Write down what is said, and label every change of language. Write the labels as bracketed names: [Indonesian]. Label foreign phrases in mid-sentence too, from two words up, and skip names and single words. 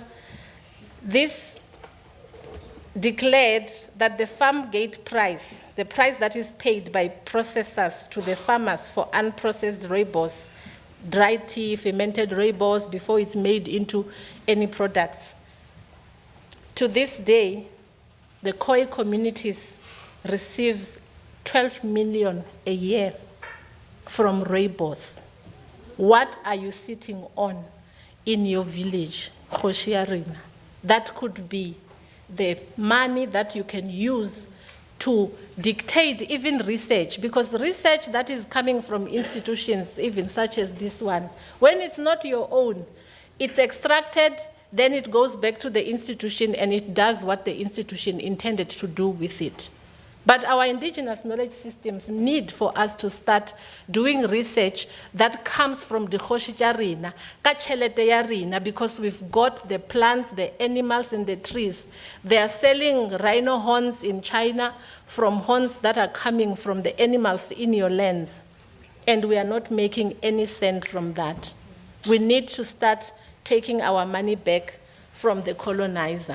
[English] This declared that the farm gate price, the price that is paid by processors to the farmers for unprocessed rooibos, dry tea, fermented rooibos, before it's made into any products. To this day, the Khoi communities receives 12 million a year from rooibos. What are you sitting on in your village, [Northern Sotho] Kgoshi ya rena. [English] That could be the money that you can use to dictate even research, because research that is coming from institutions, even such as this one, when it's not your own, it's extracted, then it goes back to the institution and it does what the institution intended to do with it. But our indigenous knowledge systems need for us to start doing research that comes from the [Northern Sotho] Kgoshi tša rena, ka tšhelete ya rena, [English] because we've got the plants, the animals, and the trees. They are selling rhino horns in China from horns that are coming from the animals in your lands. And we are not making any cent from that. We need to start taking our money back from the colonizer.